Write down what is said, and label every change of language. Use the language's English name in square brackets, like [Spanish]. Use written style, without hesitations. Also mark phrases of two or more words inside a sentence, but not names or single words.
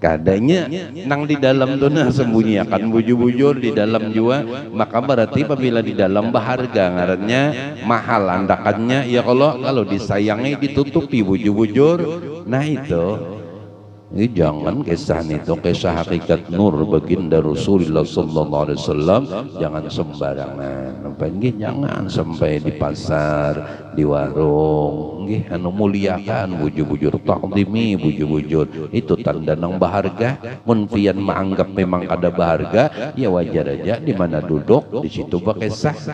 [Banjar] Kadanya nang di dalam tuh nah sembunyi akan bujur-bujur di dalam jua, maka berarti apabila di dalam berharga ngarannya mahal andakannya ya kalau disayangi ditutupi bujur-bujur. Nah itu ini jangan kisah itu kisah hakikat nur baginda Rasulullah [Arabic] صلى الله عليه وسلم [Banjar] jangan sembarangan. Jangan sampai di pasar, di warung nggih anu muliakan bujur-bujur ta'zimi bujur-bujur itu tanda nang berharga. Mun pian menganggap memang ada berharga ya wajar aja di mana duduk di situ bakisah.